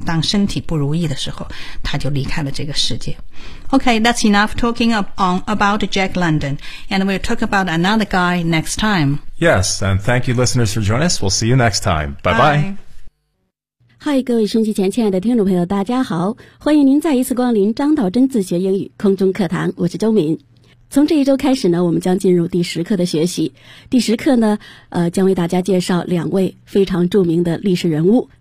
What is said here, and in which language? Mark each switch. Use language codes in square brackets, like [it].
[zh] 当身体不如意的时候，他就离开了这个世界。 [en] Okay, that's enough talking about Jack London, and we'll talk about another guy next time. Yes, and thank you, listeners, for joining us. We'll see you next time. Bye bye. [zh] Hi, 各位收音机前亲爱的听众朋友，大家好，欢迎您再一次光临张道真自学英语空中课堂，我是周敏。从这一周开始呢我们将进入第十课的学习。第十课呢将为大家介绍两位非常著名的历史人物。